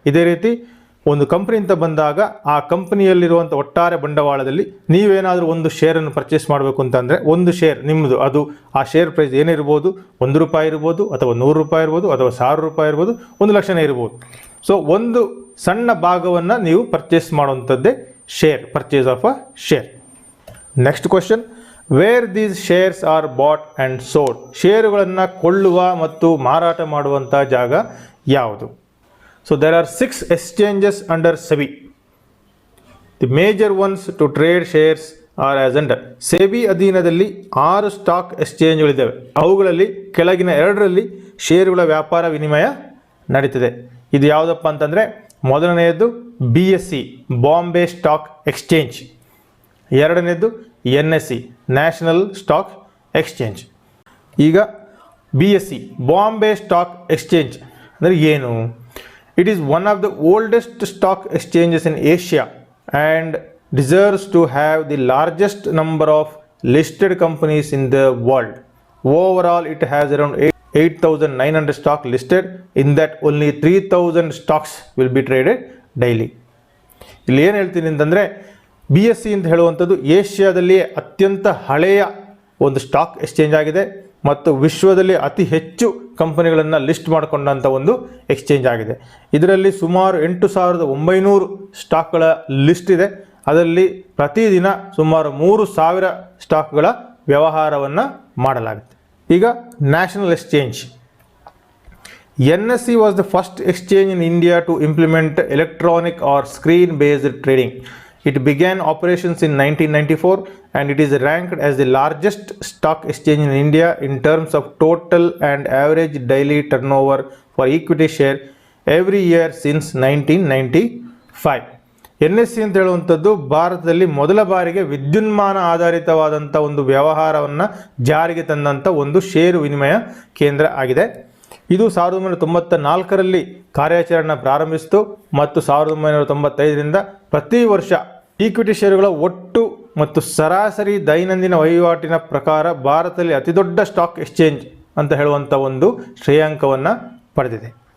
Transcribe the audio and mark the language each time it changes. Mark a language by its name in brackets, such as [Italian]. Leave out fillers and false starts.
[Kannada] ಇದೇ ರೀತಿ ಒಂದು ಕಂಪ್ನಿ ಅಂತ ಬಂದಾಗ ಆ ಕಂಪನಿಯಲ್ಲಿರುವಂಥ ಒಟ್ಟಾರೆ ಬಂಡವಾಳದಲ್ಲಿ ನೀವೇನಾದರೂ ಒಂದು ಶೇರನ್ನು ಪರ್ಚೇಸ್ ಮಾಡಬೇಕು ಅಂತಂದರೆ ಒಂದು ಶೇರ್ ನಿಮ್ಮದು, ಅದು ಆ ಶೇರ್ ಪ್ರೈಸ್ ಏನಿರ್ಬೋದು, ₹1 ಇರ್ಬೋದು, ಅಥವಾ ₹100 ಇರ್ಬೋದು, ಅಥವಾ ₹1000 ಇರ್ಬೋದು, 1 ಲಕ್ಷನೇ ಇರ್ಬೋದು. ಸೊ ಒಂದು ಸಣ್ಣ ಭಾಗವನ್ನು ನೀವು purchase ಮಾಡುವಂಥದ್ದೇ share, [English] Purchase of a share. Next question, where these shares are bought and sold. [Kannada] ಷೇರುಗಳನ್ನು ಕೊಳ್ಳುವ ಮತ್ತು ಮಾರಾಟ ಮಾಡುವಂಥ ಜಾಗ ಯಾವುದು? [English] So there are 6 exchanges under SEBI. The major ones to trade shares are as under. [Kannada] SEBI ಅಧೀನದಲ್ಲಿ 6 stock ಎಕ್ಸ್ಚೇಂಜ್ಗಳಿದ್ದಾವೆ. ಅವುಗಳಲ್ಲಿ ಕೆಳಗಿನ 2ರಲ್ಲಿ ಷೇರುಗಳ ವ್ಯಾಪಾರ ವಿನಿಮಯ ನಡೀತಿದೆ. ಇದು ಯಾವುದಪ್ಪ ಅಂತಂದರೆ, ಮೊದಲನೆಯದು BSE ಬಾಂಬೆ ಸ್ಟಾಕ್ ಎಕ್ಸ್ಚೇಂಜ್, ಎರಡನೇದು NSE ನ್ಯಾಷನಲ್ ಸ್ಟಾಕ್ ಎಕ್ಸ್ಚೇಂಜ್. ಈಗ BSE ಬಾಂಬೆ ಸ್ಟಾಕ್ ಎಕ್ಸ್ಚೇಂಜ್ ಅಂದರೆ ಏನು? [English] It is one of the oldest stock exchanges in Asia and deserves to have the largest number of listed companies in the world. Overall, it has around 8,900 stock listed. In that, only 3,000 stocks will be traded daily. [Kannada] ಇಲ್ಲಿ ಏನು ಹೇಳ್ತೀನಿ ಅಂತಂದರೆ, BSE ಅಂತ ಹೇಳುವಂಥದ್ದು ಏಷ್ಯಾದಲ್ಲಿ ಅತ್ಯಂತ ಹಳೆಯ ಒಂದು ಸ್ಟಾಕ್ ಎಕ್ಸ್ಚೇಂಜ್ ಆಗಿದೆ ಮತ್ತು ವಿಶ್ವದಲ್ಲಿ ಅತಿ ಹೆಚ್ಚು ಕಂಪನಿಗಳನ್ನು ಲಿಸ್ಟ್ ಮಾಡಿಕೊಂಡಂಥ ಒಂದು ಎಕ್ಸ್ಚೇಂಜ್ ಆಗಿದೆ. ಇದರಲ್ಲಿ ಸುಮಾರು 8,900 ಸ್ಟಾಕ್ಗಳ ಲಿಸ್ಟ್ ಇದೆ. ಅದರಲ್ಲಿ ಪ್ರತಿದಿನ ಸುಮಾರು 3,000 ಸ್ಟಾಕ್ಗಳ ವ್ಯವಹಾರವನ್ನು ಮಾಡಲಾಗುತ್ತೆ. ಈಗ national exchange. [English] NSE was the first exchange in India to implement electronic or screen-based trading. It began operations in 1994 and it is ranked as the largest stock exchange in India in terms of total and average daily turnover for equity share every year since 1995. [Kannada] NSE ಅಂತ ಹೇಳುವಂಥದ್ದು ಭಾರತದಲ್ಲಿ ಮೊದಲ ಬಾರಿಗೆ ವಿದ್ಯುನ್ಮಾನ ಆಧಾರಿತವಾದಂಥ ಒಂದು ವ್ಯವಹಾರವನ್ನು ಜಾರಿಗೆ ತಂದಂಥ ಒಂದು ಷೇರು ವಿನಿಮಯ ಕೇಂದ್ರ ಆಗಿದೆ. ಇದು 1994ರಲ್ಲಿ ಕಾರ್ಯಾಚರಣೆ ಪ್ರಾರಂಭಿಸಿತು ಮತ್ತು 1995ರಿಂದ ಪ್ರತಿ ವರ್ಷ ಈಕ್ವಿಟಿ ಷೇರುಗಳ ಒಟ್ಟು ಮತ್ತು ಸರಾಸರಿ ದೈನಂದಿನ ವಹಿವಾಟಿನ ಪ್ರಕಾರ ಭಾರತದಲ್ಲಿ ಅತಿದೊಡ್ಡ ಸ್ಟಾಕ್ ಎಕ್ಸ್ಚೇಂಜ್ ಅಂತ ಹೇಳುವಂಥ ಒಂದು ಶ್ರೇಯಾಂಕವನ್ನು ಪಡೆದಿದೆ.